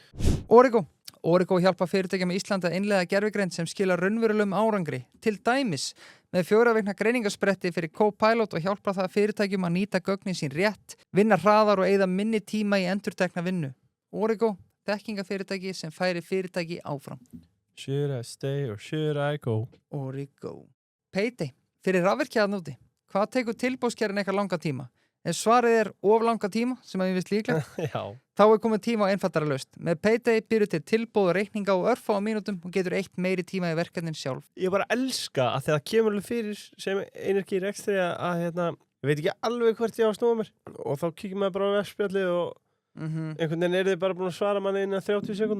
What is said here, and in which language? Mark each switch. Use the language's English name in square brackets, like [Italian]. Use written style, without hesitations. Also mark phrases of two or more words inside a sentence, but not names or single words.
[Icelandic] Origo hjálpa fyrirtækjum í Íslandi að innleiða gervigreind sem skilar raunverulegum árangri, til dæmis með 4 vikna greiningarspretti fyrir Copilot og hjálpa það fyrirtækjum að nýta gögnin sín rétt, vinna hraðar og eyða minni tíma í endurtekna vinnu. Origo, þekkingafyrirtæki sem færi fyrirtæki áfram. [English] Should I stay or should I go? [Icelandic] Origo. Payday, fyrir rafvirkjaðan úti. Hvað tekur tilbóðskerinn eitthvað langa tíma? Ef svarið of langa tíma, sem að ég veist líklegt, þá komið tíma á einfaldara lausn. Með Payday býrðu til tilbóð og reikninga á örfáum mínútum og getur eytt meiri tíma í verkefnin sjálf. Ég bara elska að þegar kemur alveg fyrir sem Energy Rekstri að ég veit ekki alveg hvert ég á að snúa mér og þá kíkir maður bara á vefspjallið og einhvern veginn þið bara búin að svara manni innan 30 sekúnda.